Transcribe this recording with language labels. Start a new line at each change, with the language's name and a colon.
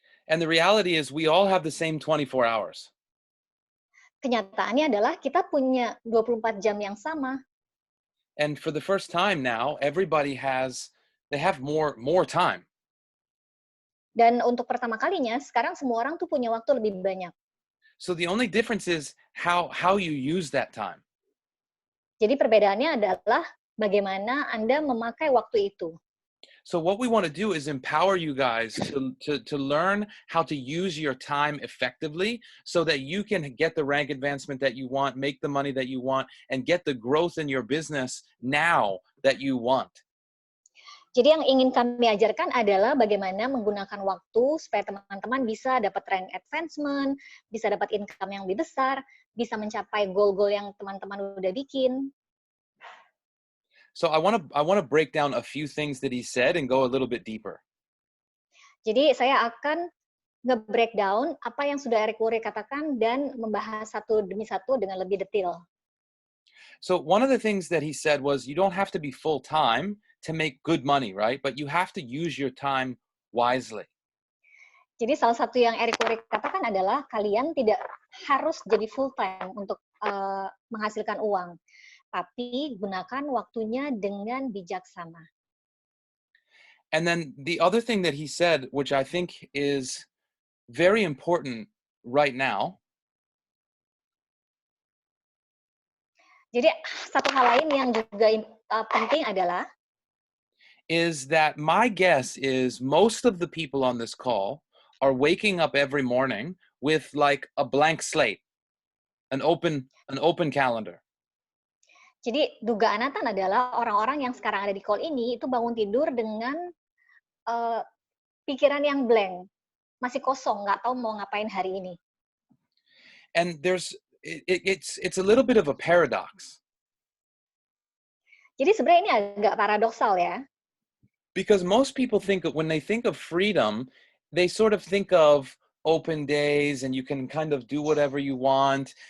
English: And the reality is we all have the same 24 hours.
Indonesian: Kenyataannya adalah kita punya 24 jam yang sama.
English: And for the first time now, everybody they have more time.
Indonesian: Dan untuk pertama kalinya, sekarang semua orang tuh punya waktu lebih banyak.
English: So the only difference is how you use that time.
Indonesian: Jadi perbedaannya adalah bagaimana Anda memakai waktu itu.
English: So what we want to do is empower you guys to learn how to use your time effectively so that you can get the rank advancement that you want, make the money that you want, and get the growth in your business now that you want.
Indonesian: Jadi yang ingin kami ajarkan adalah bagaimana menggunakan waktu supaya teman-teman bisa dapat rank advancement, bisa dapat income yang lebih besar, bisa mencapai goal-goal yang teman-teman udah bikin.
English: So I want to break down a few things that he said and go a little bit deeper.
Indonesian: Jadi saya akan nge-breakdown apa yang sudah Eric Worre katakan dan membahas satu demi satu dengan lebih detail.
English: So one of the things that he said was you don't have to be full-time to make good money, right? But you have to use your time wisely.
Indonesian: Jadi salah satu yang Eric Worre katakan adalah kalian tidak harus jadi full time untuk menghasilkan uang, tapi gunakan waktunya dengan bijaksana.
English: And then the other thing that he said, which I think is very important right now,
Indonesian: jadi satu hal lain yang juga penting adalah
English: is that my guess is most of the people on this call are waking up every morning with like a blank slate, an open calendar.
Indonesian: Jadi dugaan Nathan adalah orang-orang yang sekarang ada di call ini itu bangun tidur dengan pikiran yang blank, masih kosong, nggak tahu mau ngapain hari ini.
English: And it's a little bit of a paradox.
Indonesian: Jadi sebenarnya ini agak paradoksal ya.
English: Because most people think when they think of freedom, they sort of think of open days and you can kind of do whatever you want.